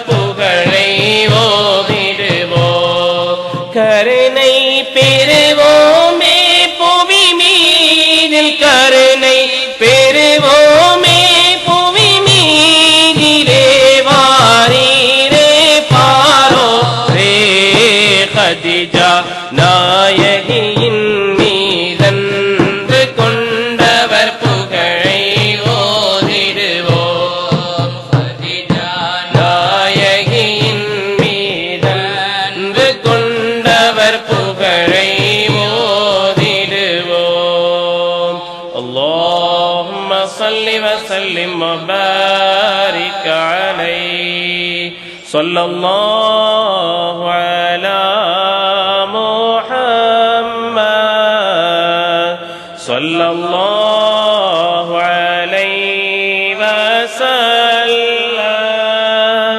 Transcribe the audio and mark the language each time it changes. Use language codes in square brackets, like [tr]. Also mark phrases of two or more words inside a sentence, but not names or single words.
[ta] புகழை ஓதிடுவோம் கருணை பெறுவோமே புவி மீதில் கருணை பெறுவோமே புவி மீதிலே வாரீரே பாரோ ரே கதிஜா நாயகியின் மீதன்பு கொண்டவர் புகழை ஓதிடுவோம் கதிஜா நாயகியின் மீதன்பு கொண்டவர் புகழை [ar] ஓதிடுவோம் اللهم صل وسلم وبارك عليه صلى الله على محمد صلى الله عليه وسلم.